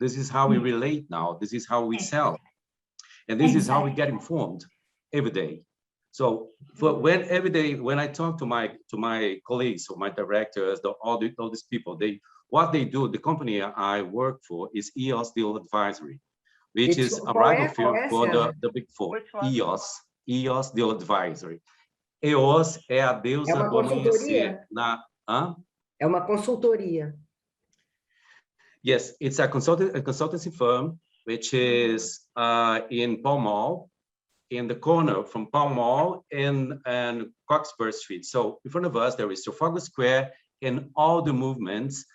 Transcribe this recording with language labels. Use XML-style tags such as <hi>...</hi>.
<en>This is how we relate now. This is how we sell. And this is how we get informed every day. So every day when I talk to my colleagues or my directors, all these people, what they do, the company I work for is EOS Deal Advisory, which is a rival firm for the Big Four. EOS Deal Advisory.</en> <pt>EOS é a deusa do amanhecer. É uma consultoria.</pt> <en>Yes, it's a consultancy firm, which is in Pall Mall, in the corner from Pall Mall and Cockspur Street. So in front of us, there is Trafalgar Square and all the movements.</en>